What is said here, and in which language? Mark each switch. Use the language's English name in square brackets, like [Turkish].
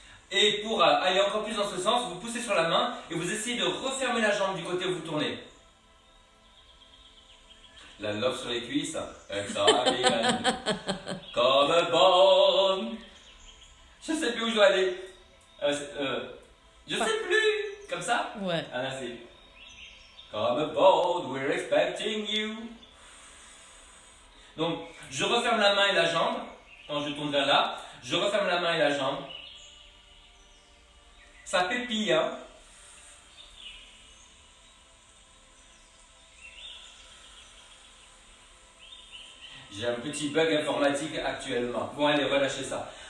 [French] Et pour aller encore plus dans ce sens, vous poussez sur la main et vous essayez de refermer la jambe du côté où vous tournez. La love sur les cuisses, exciting, comme bonne. Je sais plus où je dois aller. Je sais plus. Comme ça? Ouais. Ah merci. [English] Come aboard, we're expecting you. [French] Donc, je referme la main et la jambe. Quand je tourne vers là, je referme la main et la jambe. Ça pépille, hein? J'ai un petit bug informatique actuellement. Bon, allez, relâchez ça.